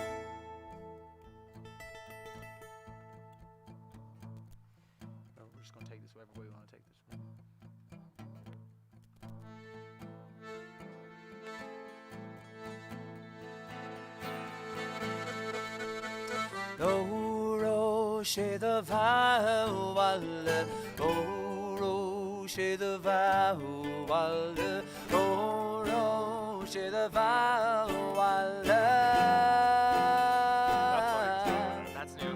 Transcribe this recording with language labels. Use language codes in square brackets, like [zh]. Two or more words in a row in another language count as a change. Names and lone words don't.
[en] No, we're just going to take this wherever way we want to take this. Oh, Roche de Vauwalle, oh, Roche de Vauwalle, oh, Roche de Vauwalle. That's new.